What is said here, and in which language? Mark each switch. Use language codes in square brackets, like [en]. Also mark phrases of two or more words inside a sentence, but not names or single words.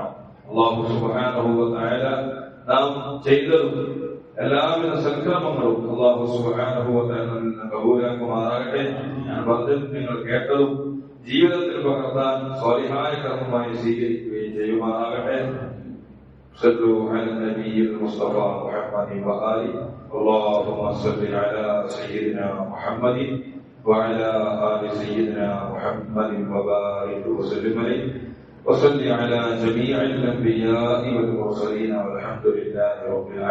[ar] الله سبحانه وتعالى [ml] നാം ചെയ്തതും എല്ലാവിധ സൽക്രമങ്ങളും [ar] الله سبحانه وتعالى [ml] കബൂലാക്കുമാറാകട്ടെ. ഞാൻ പറഞ്ഞത് നിങ്ങൾ കേട്ടതും ജീവിതത്തിൽ പകർത്താൻ സ്വാലിഹായ കർമ്മമായി സ്വീകരിക്കുകയും ചെയ്യുമാറാകട്ടെ. [ar] صلوا على النبي المصطفى محمد وآله. اللهم صل على سيدنا محمد وعلى آل سيدنا محمد وبارك وسلم عليه وصل على جميع الأنبياء والمرسلين والحمد لله رب العالمين.